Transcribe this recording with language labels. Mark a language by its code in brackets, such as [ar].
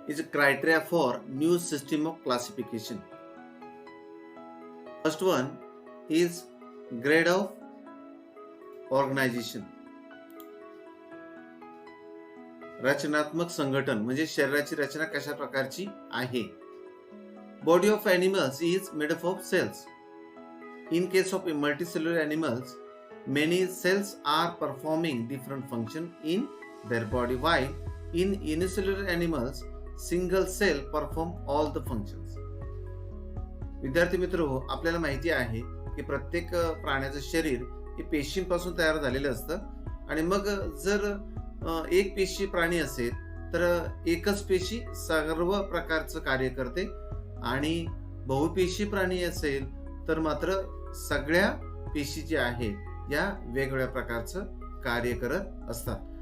[en] Is criteria for new system of classification. First one is grade of organisation. [mr] रचनात्मक संघटन म्हणजे शरीराची रचना कशा प्रकारची आहे. [en] Body of animals is made up of cells. In case of multicellular animals many cells are performing different function in their body, while in unicellular animals single cell perform all the functions. [mr] विद्यार्थी मित्र हो आपल्याला माहिती आहे की प्रत्येक प्राण्याचं शरीर हे पेशींपासून तयार झालेलं असतं आणि मग जर एक पेशी प्राणी असेल तर एकच पेशी सर्व प्रकारचं कार्य करते आणि बहुपेशी प्राणी असेल तर मात्र सगळ्या पेशी जे आहेत या वेगवेगळ्या प्रकारचं कार्य करत असतात.